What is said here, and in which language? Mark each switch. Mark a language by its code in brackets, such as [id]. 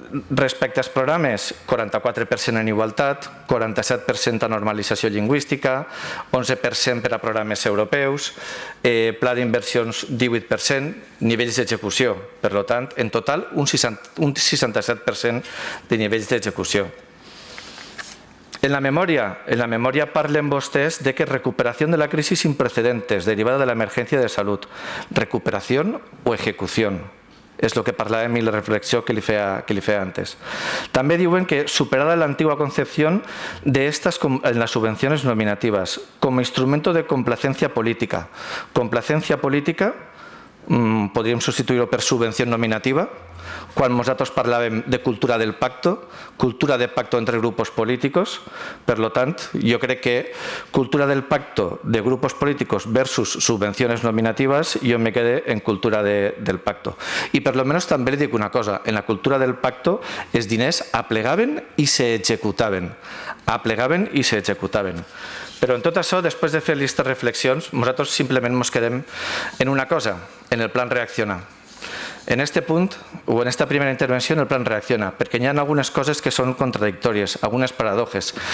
[ca] Respecte als programes, 44% en igualtat, 47% a normalització lingüística, 11% per a programes europeus, pla d'inversions 18%, nivells d'execució. Per tant, en total, un 67% de nivells d'execució. [es] En la memoria parlen vostès de que recuperación de la crisis sin precedentes derivada de la emergencia de salud. Recuperación o ejecución. [ca] És el que parlàvem i la reflexió que li feia antes. També diuen que [es] superada la antigua concepción de estas en las subvenciones nominativas como instrumento de complacencia política. Complacencia política [ca] podríem substituir-ho per subvenció nominativa. Quan nosaltres parlàvem de [es] cultura del pacto, cultura de pacto entre grupos políticos, [ca] per lo tant, jo crec que [es] cultura del pacto de grupos políticos versus subvenciones nominativas, jo me quedé en cultura del pacto. [ca] I per lo menos també li dic una cosa, en la [es] cultura del pacto [ca] els diners aplegaven i s'executaven. Aplegaven i s'executaven. Però en tot això, després de fer aquestes reflexions, nosaltres simplement ens quedem en una cosa, en el plan Reacciona. En este punt, o en esta primera intervenció, en el plan Reacciona, perquè hi ha algunes coses que són contradictòries, algunes paradoxes.